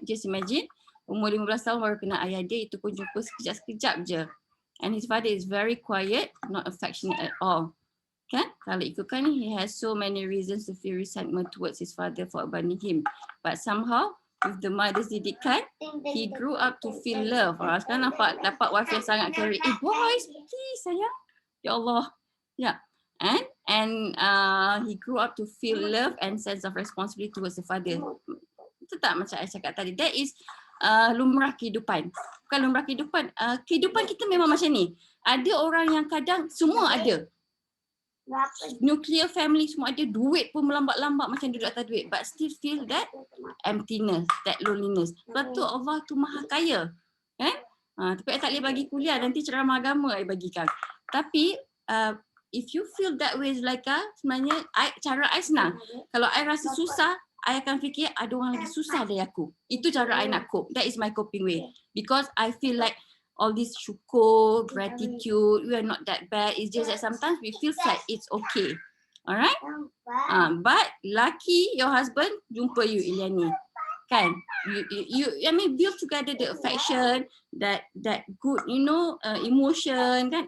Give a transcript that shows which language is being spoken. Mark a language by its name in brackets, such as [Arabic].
[Malay] Just imagine, umur 15 tahun baru kena ayah dia, itu pun jumpa sekejap-sekejap je. [English] And his father is very quiet, not affectionate at all. Kan? [Malay] Kalau ikutkan ni, [English] he has so many reasons to feel resentment towards his father for abandoning him. But somehow, with the mother's didikan, he grew up to feel love. [Malay] Sekarang dapat wife yang sangat caring. [English] Boys, please sayang. Ya Allah. Yeah. And he grew up to feel love and sense of responsibility towards the father. [Malay] Itu tak macam saya cakap tadi. [English] That is [Malay] lumrah kehidupan. Bukan lumrah kehidupan. Kehidupan kita memang macam ni. Ada orang yang kadang semua ada. Nuclear family semua ada, duit pun melambat-lambat macam duduk atas duit, [English] but still feel that emptiness, that loneliness. [Malay] Sebab tu Allah tu maha kaya kan. Tapi I tak boleh bagi kuliah, nanti ceramah agama I bagikan. Tapi [English] if you feel that way [Malay] Zulaikha, sebenarnya cara I senang. Kalau I rasa susah, I akan fikir ada orang lagi susah dari aku. Itu cara I nak cope. [English] That is my coping way. Because I feel like all this syukur, gratitude, we are not that bad. It's just that sometimes we feel like it's okay. Alright? But lucky your husband [Malay] jumpa you [English] Iliani. Kan? You I mean build together the affection, that good, emotion, kan?